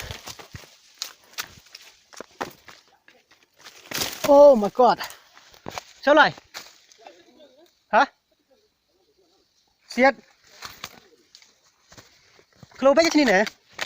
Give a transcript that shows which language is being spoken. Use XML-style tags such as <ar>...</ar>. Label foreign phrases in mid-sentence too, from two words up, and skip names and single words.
<en>Oh my god.</en> <vi>Sao lại? Hả? Siết.</vi> <id>Kalau baca sini deh.</id>